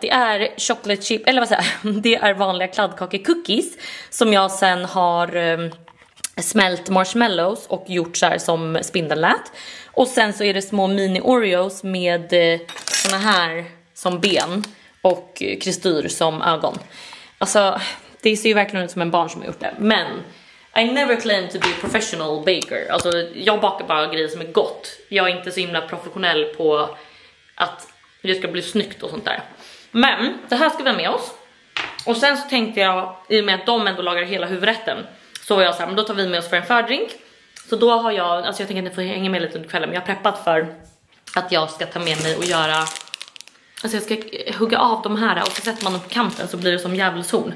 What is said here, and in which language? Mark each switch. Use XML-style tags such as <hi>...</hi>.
<sv>Det är chocolate chip, eller vad säger jag? Det är vanliga kladdkake-cookies som jag sen har smält marshmallows och gjort så här som spindellät. Och sen så är det små mini Oreos med såna här som ben och kristyr som ögon. Alltså, det ser ju verkligen ut som en barn som har gjort det.</sv> <en>Men I never claim to be a professional baker.</en> <sv>Alltså, jag bakar bara grejer som är gott. Jag är inte så himla professionell på att det ska bli snyggt och sånt där. Men det här ska vi ha med oss. Och sen så tänkte jag, i och med att de ändå lagar hela huvudrätten, så var jag så här, men då tar vi med oss för en fördrink. Så då har jag, alltså jag tänker att ni får hänga med lite under kvällen, men jag har preppat för att jag ska ta med mig och göra, alltså jag ska hugga av de här och så sätter man dem på kanten så blir det som djävulshorn.</sv>